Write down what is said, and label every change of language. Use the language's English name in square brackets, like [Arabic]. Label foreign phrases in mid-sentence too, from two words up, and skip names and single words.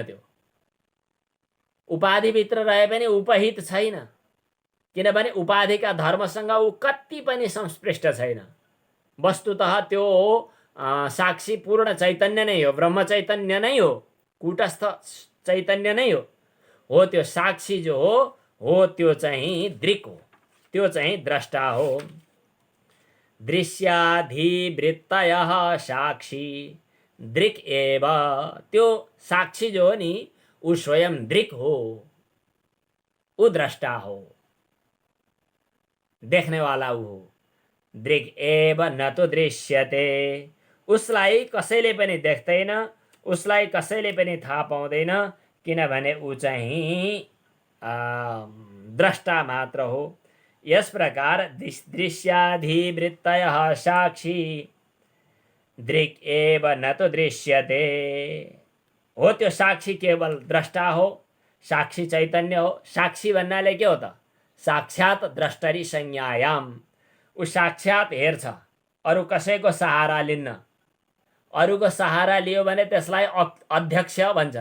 [Nepali] त्यो उपाधिभित्र रहे पनि उपहित छैन, किनभने उपाधिका धर्मसँग ऊ कति पनि संस्पृष्ट छैन। वस्तुतः त्यो साक्षी पूर्ण चैतन्य नै हो, ब्रह्म चैतन्य नै हो, कूटस्थ चैतन्य नै हो। त्यो साक्षी जो हो त्यो चाहिँ दृक् हो, त्यो चाहिँ द्रष्टा हो। [Sanskrit] दृश्याधिवृत्तयः साक्षी दृक् एव। [Nepali] त्यो साक्षी जो हो नि, ऊ स्वयं दृक् हो, ऊ द्रष्टा हो, देख्ने वाला ऊ हो। [Sanskrit] दृक् एव न तो दृश्यते। [Nepali] उसलाई कसैले पनि देख्दैन, उसलाई कसैले पनि थाहा पाउँदैन, किनभने ऊ चाहिँ द्रष्टा मात्र हो। यस प्रकार [Sanskrit] दृश्याधिवृत्तयः साक्षी दृक् एव न तो दृश्यते हो। [Nepali] त्यो साक्षी केवल द्रष्टा हो, साक्षी चैतन्य हो। साक्षी भन्नाले के हो त? [Sanskrit] साक्षात द्रष्टरी संज्ञायाम। [Nepali] ऊ साक्षात हेर्छ, अरू कसैको सहारा लिन्न। अरूको सहारा लियो भने त्यसलाई अध्यक्ष भन्छन्।